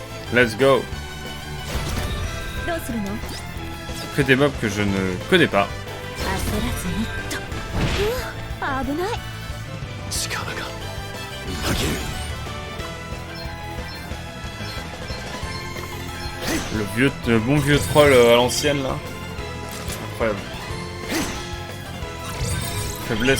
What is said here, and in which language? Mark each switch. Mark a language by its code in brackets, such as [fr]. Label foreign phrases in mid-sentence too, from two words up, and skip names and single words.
[en] Let's go. [ja] どうするの？ [fr] Que des mobs que je ne connais pas. [ja] 焦らずにっと。危ない。力がみなぎる。 [fr] Le bon vieux troll à l'ancienne là. Incroyable. Faiblesse.